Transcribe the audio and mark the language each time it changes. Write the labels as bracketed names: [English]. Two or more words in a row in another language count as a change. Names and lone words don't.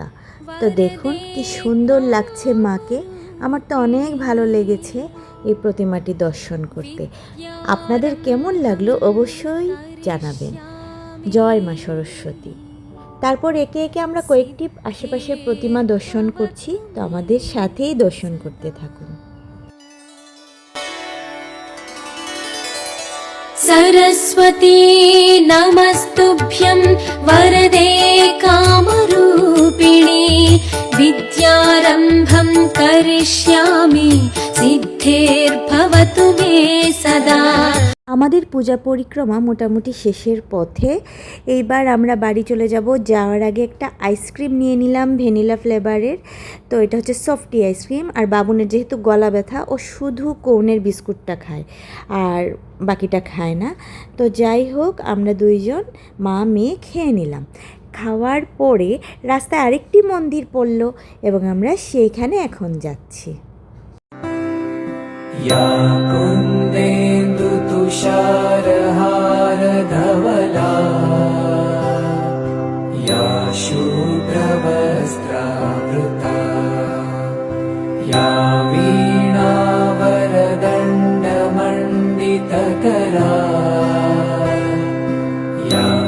[Bangla] তো দেখুন কি সুন্দর লাগছে মাকে, আমার তো অনেক ভালো লেগেছে এই প্রতিমাটি দর্শন করতে। আপনাদের কেমন লাগলো অবশ্যই জানাবেন। জয় মা সরস্বতী। তারপর একে একে আমরা কয়েকটি আশেপাশের প্রতিমা দর্শন করছি, তো আমাদের সাথেই দর্শন করতে থাকুন। [Sanskrit] सरस्वती नमस्तुभ्यं वरदे कामरूपिणी विद्यारम्भं करिष्यामि सिद्धिर्भवतु मे सदा। [Bangla] আমাদের পূজা পরিক্রমা মোটামুটি শেষের পথে। এইবার আমরা বাড়ি চলে যাব। যাওয়ার আগে একটা আইসক্রিম নিয়ে নিলাম [English] vanilla flavour. [Bangla] তো এটা হচ্ছে [English] softy ice cream. [Bangla] আর বাবুনের যেহেতু গলা ব্যথা, ও শুধু কোনের বিস্কুটটা খায় আর বাকিটা খায় না। তো যাই হোক, আমরা দুইজন মা মেয়ে খেয়ে নিলাম। খাওয়ার পরে রাস্তায় আরেকটি মন্দির পড়ল এবং আমরা সেইখানে এখন যাচ্ছি। [Sanskrit] या कुन्देन्दु तुषारहार धवला या शुभ्रवस्त्रावृता या वीणावरदण्डमण्डितकरा या